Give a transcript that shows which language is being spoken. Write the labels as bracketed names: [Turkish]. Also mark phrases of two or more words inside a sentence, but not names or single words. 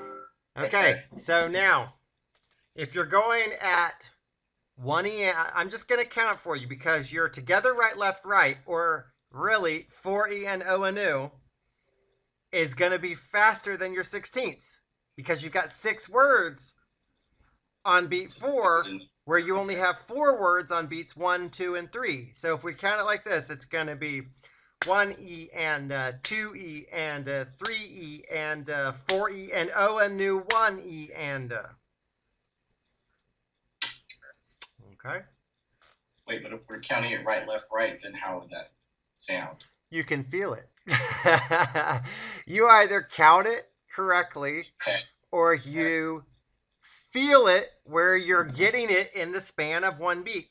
[English] Okay, so now, if you're going at 1 I'm just going to count for you because you're together, right, left, right, or really 4 and O and U is going to be faster than your 16ths because you've got 6 words on beat 4 where you only have 4 words on beats 1, 2, and 3. So if we count it like this, it's going to be 1E and 2E and 3E and 4E and O and new 1E and okay. Wait, but if we're counting it right, left, right, then how would that sound? You can feel it. You either count it correctly or you feel it where you're getting it in the span of 1 beat.